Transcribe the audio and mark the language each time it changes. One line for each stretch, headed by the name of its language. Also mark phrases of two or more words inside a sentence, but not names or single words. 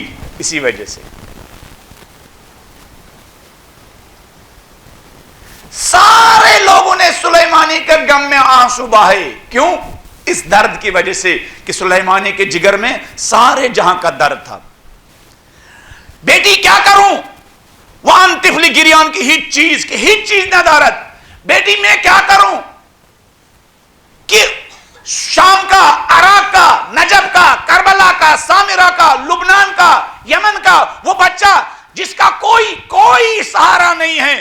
Urdu: اسی وجہ سے سارے لوگوں نے سلیمانی کے غم میں آنسو بہائے۔ کیوں؟ اس درد کی وجہ سے کہ سلیمانی کے جگر میں سارے جہاں کا درد تھا۔ بیٹی کیا کروں؟
Persian: وان طفل گریان کی ہیچ چیز نہ دارد،
Urdu: بیٹی میں کیا کروں کہ شام کا، عراق کا، نجف کا، کربلا کا، سامرہ کا، لبنان کا، یمن کا وہ بچہ جس کا کوئی سہارا نہیں ہے۔